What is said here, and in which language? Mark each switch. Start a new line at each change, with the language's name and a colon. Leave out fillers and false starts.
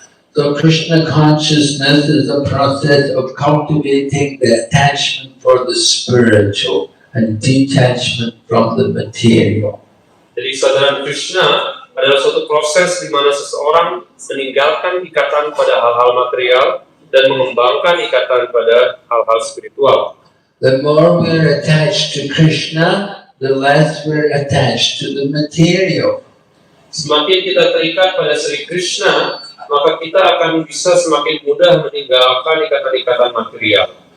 English: So Krishna consciousness is a process of cultivating the attachment for the spiritual and detachment from the material.
Indonesian: Jadi kesadaran Krishna adalah suatu proses di mana seseorang meninggalkan ikatan pada hal-hal material dan mengembangkan ikatan pada hal-hal spiritual.
English: The more we're attached to Krishna, the less we're attached to the material.
Indonesian: Semakin kita terikat pada Sri Krishna, maka kita akan bisa semakin mudah meninggalkan ikatan-ikatan material.